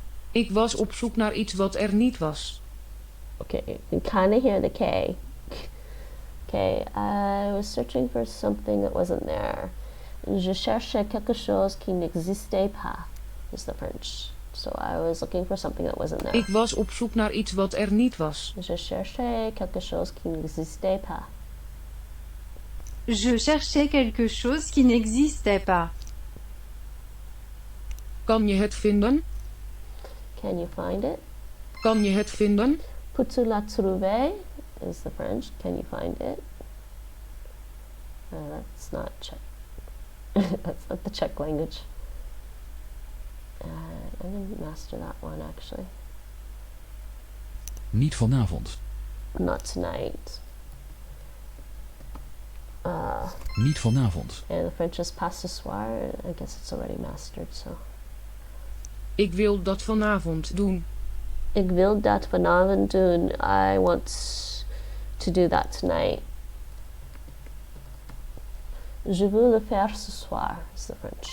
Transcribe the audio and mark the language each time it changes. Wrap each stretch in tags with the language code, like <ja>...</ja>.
<nl>Ik was op zoek naar iets wat er niet was.</nl> <en>Okay, you can kind of hear the K. Okay, I was searching for something that wasn't there.</en> <fr>Je cherchais quelque chose qui n'existait pas,</fr> <en>is the French. So I was looking for something that wasn't there.</en> <nl>Ik was op zoek naar iets wat er niet was.</nl> <fr>Je cherchais quelque chose qui n'existait pas. Je cherchais quelque chose qui n'existait pas.</fr> <nl>Kan je het vinden?</nl> <en>Can you find it?</en> <nl>Kan je het vinden?</nl> <fr>Peux-tu la trouver?</fr> <en>Is the French. Can you find it? That's not Czech. That's not the Czech language. I'm going to master that one, actually.</en> <nl>Niet vanavond.</nl> <en>Not tonight.</en> <nl>Niet vanavond.</nl> <en>And the French is</en> <fr>pas ce soir.</fr> <en>I guess it's already mastered, so.</en> <nl>Ik wil dat vanavond doen. Ik wil dat vanavond doen.</nl> <en>I want to do that tonight.</en> <fr>Je veux le faire ce soir,</fr> <en>is the French.</en>